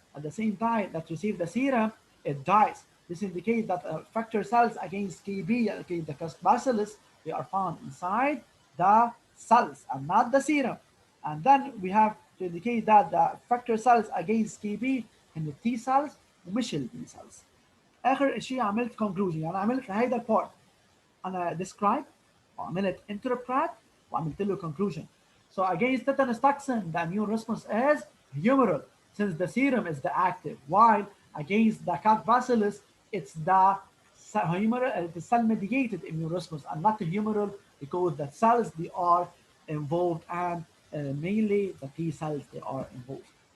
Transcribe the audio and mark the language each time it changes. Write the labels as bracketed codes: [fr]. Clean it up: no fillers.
[en] At the same time that received the serum, it dies. This indicates that effector cells against KB, against the bacillus, they are found inside the cells and not the serum. And then we have to indicate that the effector cells against KB in the T cells [ar] ومش ال [en] B cells. [ar] آخر شيء عملت conclusion، يعني عملت هيدا البارت أنا describe وعملت interpret وعملت له conclusion. [en] So against tetanus toxin, the immune response is humoral, since the serum is the active, while against the cat bacillus, it's the humoral, the cell-mediated immune response, and not the humoral, because the cells they are involved, and mainly the T cells they are involved.